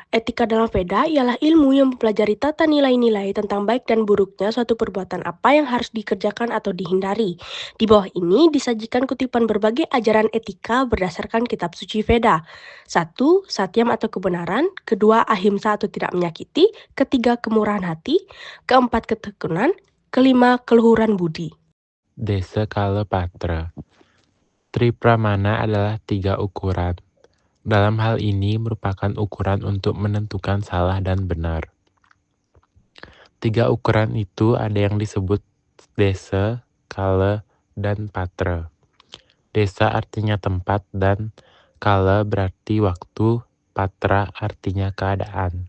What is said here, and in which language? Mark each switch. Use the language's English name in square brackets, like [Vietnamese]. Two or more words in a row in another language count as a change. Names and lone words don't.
[Indonesian] Etika dalam Veda ialah ilmu yang mempelajari tata nilai-nilai tentang baik dan buruknya suatu perbuatan apa yang harus dikerjakan atau dihindari. Di bawah ini disajikan kutipan berbagai ajaran etika berdasarkan kitab suci Veda. 1. Satyam atau kebenaran. 2. Ahimsa atau tidak menyakiti. 3. Kemurahan hati. 4. Ketekunan. 5. Keluhuran budi. Desa Kala Patra. Tripramana adalah 3 ukuran. Dalam hal ini merupakan ukuran untuk menentukan salah dan benar. 3 ukuran itu ada yang disebut desa, kala, dan patra. Desa artinya tempat dan kala berarti waktu, patra artinya keadaan.